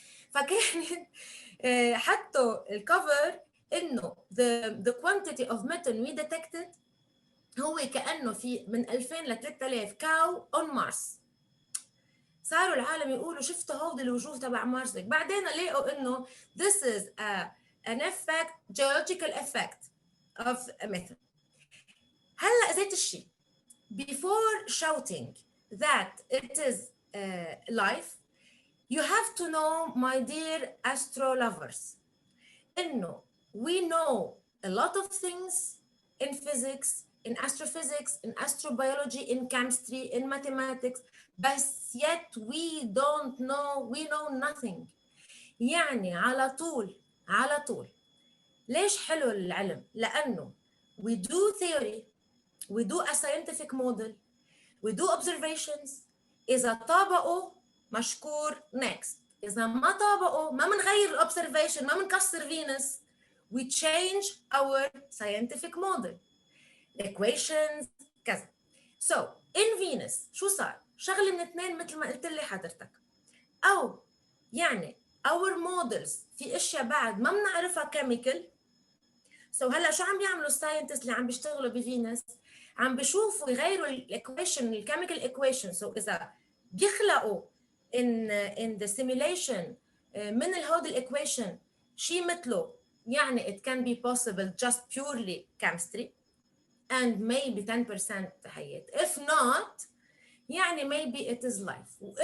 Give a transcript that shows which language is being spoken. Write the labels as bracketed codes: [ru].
[ar] فكانت حطوا الكفر انه [en] the quantity of methane we detected [ar] هو كأنه في من 2000 ل 3000 كاو on مارس. صاروا العالم يقولوا شفتوا هودي الوجوه تبع مارس. بعدين لقوا انه this is an effect, geological effect of methane. [en] هلا زيت الشيء before shouting that it is life, you have to know, my dear astro lovers, إنه we know a lot of things in physics, in astrophysics, in astrobiology, in chemistry, in mathematics, but yet we don't know, we know nothing. [ar] يعني على طول ليش حلو العلم؟ لأنه [en] we do theory, we do a scientific model, we do observations. [ar] إذا طابقوا مشكور next. إذا ما طابقوا ما منغير الobservation، ما منكسر فينوس. [en] we change our scientific model, equations [ar] كذا. [en] so in Venus [ar] شو صار؟ شغلة من اثنين مثل ما قلت لي حضرتك، أو يعني [en] our models [ar] في اشياء بعد ما بنعرفها chemical. so هلا شو عم بيعملوا الساينتست اللي عم بيشتغلوا بفينوس؟ عم بيشوفوا يغيروا الايكويشن، الكيميكال ايكويشن. سو اذا بيخلقوا [en] in the simulation [ar] من الهود الايكويشن شيء مثله، يعني [en] it can be possible just purely chemistry and maybe 10% [ar] حياة. [en] if not [ar] يعني [en] maybe it is life.